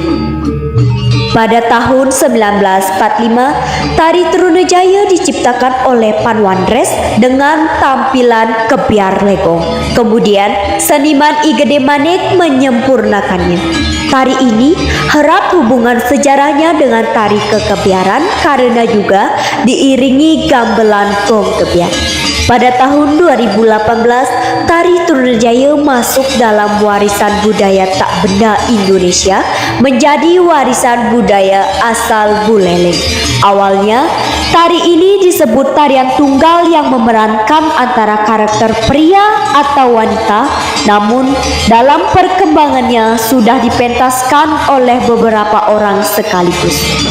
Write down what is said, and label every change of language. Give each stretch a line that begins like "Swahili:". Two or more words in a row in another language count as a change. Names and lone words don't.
Indonesian: Pada tahun 1945, tari Trunajaya diciptakan oleh Panwandres dengan tampilan kebiar legong. Kemudian, seniman Igede Manik menyempurnakannya. Tari ini erat hubungan sejarahnya dengan tari kekebiaran karena juga diiringi gamelan gong kebiar. Pada tahun 2018, tari Trunajaya masuk dalam warisan budaya tak benda Indonesia menjadi warisan budaya asal Buleleng. Awalnya, tari ini disebut tarian tunggal yang memerankan antara karakter pria atau wanita, namun dalam perkembangannya sudah dipentaskan oleh beberapa orang sekaligus.